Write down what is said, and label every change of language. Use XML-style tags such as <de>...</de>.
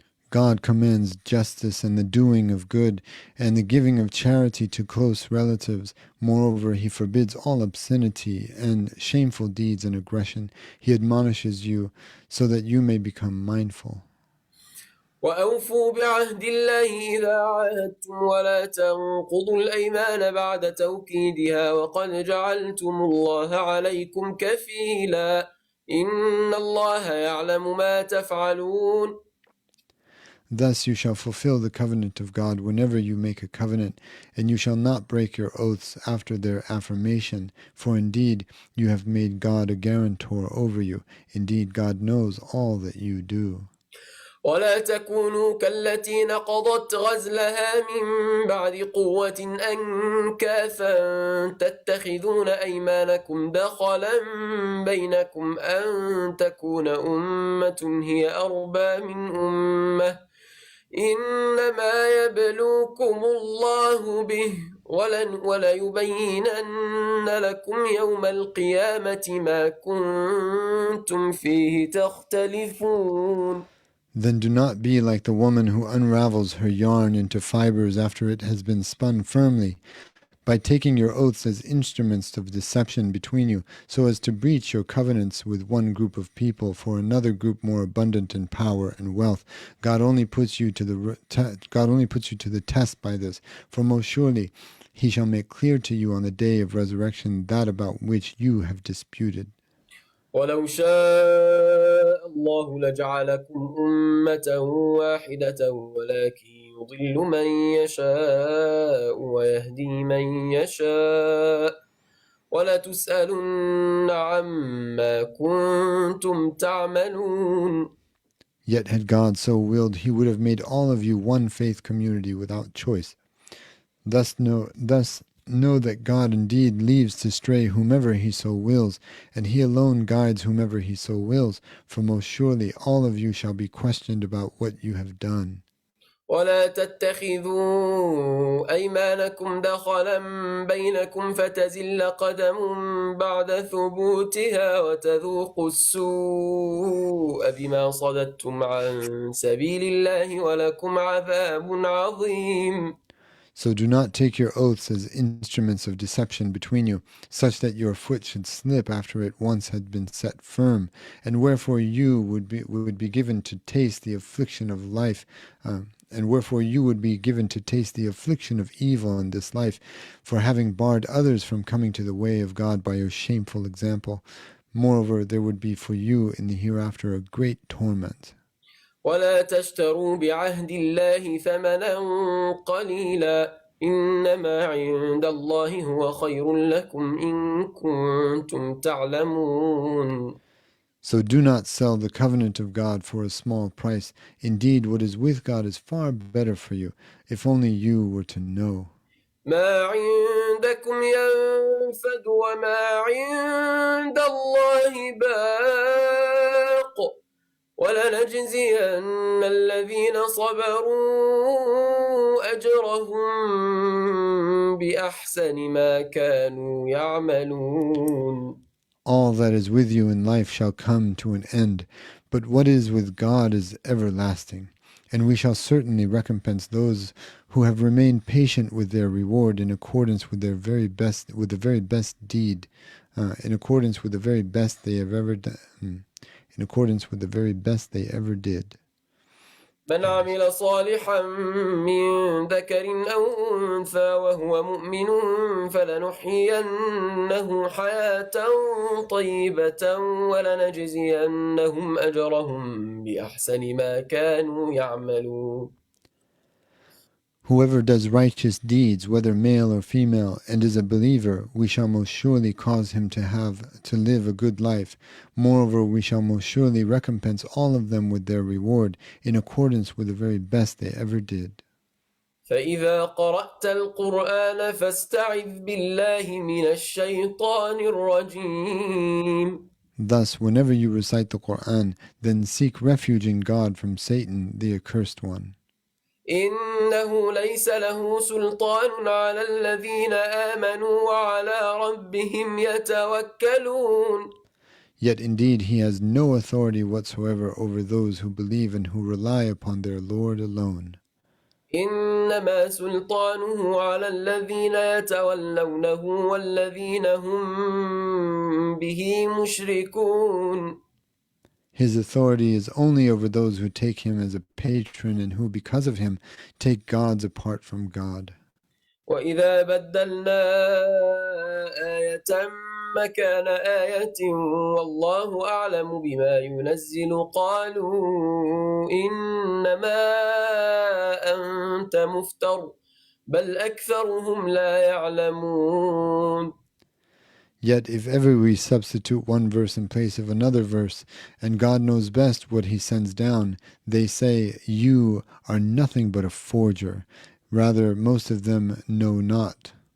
<en>God commands justice and the doing of good and the giving of charity to close relatives. Moreover, he forbids all obscenity and shameful deeds and aggression. He admonishes you so that you may become mindful.</en> <ar>وأوفوا بعهد الله إذا عاهدتم ولا تنقضوا الأيمان بعد توكيدها وقد جعلتم الله عليكم كفيلا إن الله يعلم ما تفعلون.</ar> <en>Thus you shall fulfill the covenant of God whenever you make a covenant, and you shall not break your oaths after their affirmation, for indeed you have made God a guarantor over you. Indeed, God knows all that you do.</en> <ar>ولا تكونوا كالتي نقضت غزلها من بعد قوة أنكاثا تتخذون أيمانكم دخلا بينكم أن تكون أمة هي أربى من أمة إنما يبلوكم الله به وليبينن لكم يوم القيامة ما كنتم فيه تختلفون.</ar> <en>Then do not be like the woman who unravels her yarn into fibers after it has been spun firmly, by taking your oaths as instruments of deception between you, so as to breach your covenants with one group of people for another group more abundant in power and wealth. God only puts you to the test by this, for most surely he shall make clear to you on the day of resurrection that about which you have disputed.</en> <ar>ولو شاء الله لجعلكم أمة واحدة ولكن يضل من يشاء ويهدي من يشاء ولتسألن عما كنتم تعملون.</ar> <en>Yet had God so willed, he would have made all of you one faith community without choice. Thus know that God indeed leaves to stray whomever he so wills, and he alone guides whomever he so wills, for most surely all of you shall be questioned about what you have done.</en> <ar>ولا تتخذوا أيمانكم دخلا بينكم فتزل قدم بعد ثبوتها وتذوقوا السوء بما صددتم عن سبيل الله ولكم عذاب عظيم.</ar> <en>So do not take your oaths as instruments of deception between you, such that your foot should slip after it once had been set firm, and wherefore you would be given to taste the affliction of life, and wherefore you would be given to taste the affliction of evil in this life, for having barred others from coming to the way of God by your shameful example. Moreover, there would be for you in the hereafter a great torment.</en> <ar>ولا تشتروا بعهد الله ثمنا قليلا إنما عند الله هو خير لكم إن كنتم تعلمون.</ar> <en>So do not sell the covenant of God for a small price. Indeed, what is with God is far better for you, if only you were to know.</en> <ar>ما عندكم ينفد وما عند الله باق وَلَنَجْزِيَنَّ الَّذِينَ صَبَرُوا أَجْرَهُم بِأَحْسَنِ مَا كَانُوا يَعْمَلُونَ.</ar> <en>All that is with you in life shall come to an end, but what is with God is everlasting. And we shall certainly recompense those who have remained patient with their reward in accordance with their very best, with the very best deed, in accordance with the very best they have ever done, in accordance with the very best they ever did.</en> <ar>من عمل صالحا من ذكر أو أنثى وهو مؤمن فلنحيينه حياة طيبة ولنجزينهم أجرهم بأحسن ما كانوا يعملون.</ar> <en>Whoever does righteous deeds, whether male or female, and is a believer, we shall most surely cause him to live a good life. Moreover, we shall most surely recompense all of them with their reward in accordance with the very best they ever did.</en> <ar>فإذا قرأت القرآن فاستعذ بالله من الشيطان الرجيم.</ar> <en>Thus, whenever you recite the Quran, then seek refuge in God from Satan, the accursed one.</en> <ar>إنه ليس له سلطان على الذين آمنوا وعلى ربهم يتوكلون.</ar> <en>Yet indeed he has no authority whatsoever over those who believe and who rely upon their Lord alone.</en> <ar>إنما سلطانه على الذين يتولونه والذين هم به مشركون.</ar> <en>His authority is only over those who take him as a patron and who, because of him, take gods apart from God.</en> <ar>وإذا بدلنا آية مكان آية والله أعلم بما ينزل قالوا إنما أنت مفتر بل أكثرهم لا يعلمون.</ar> <en>Yet if ever we substitute one verse in place of another verse, and God knows best what he sends down, they say, you are nothing but a forger. Rather, most of them know not.</en>